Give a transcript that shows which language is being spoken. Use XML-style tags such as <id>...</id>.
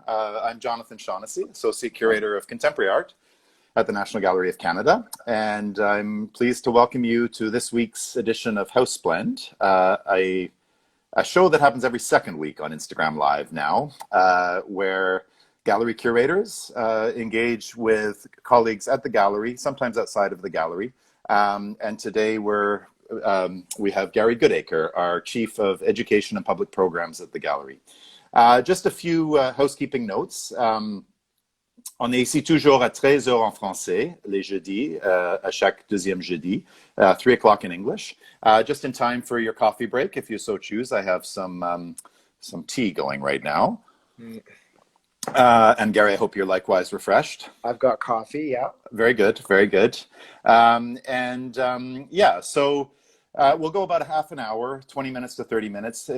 <en>I'm Jonathan Shaughnessy, Associate Curator of Contemporary Art at the National Gallery of Canada, and I'm pleased to welcome you to this week's edition of House Blend, a show that happens every second week on Instagram Live now, where gallery curators engage with colleagues at the gallery, sometimes outside of the gallery. And today we have Gary Goodacre, our Chief of Education and Public Programs at the gallery. Just a few housekeeping notes.</en> <fr>On est ici toujours à 13 heures en français, les jeudis, à chaque deuxième jeudi,</fr> <en>3 o'clock in English. Just in time for your coffee break, if you so choose. I have some tea going right now. Mm, And Gary, I hope you're likewise refreshed. I've got coffee, yeah. Very good, very good. Yeah, so we'll go about a half an hour, 20 minutes to 30 minutes.</en>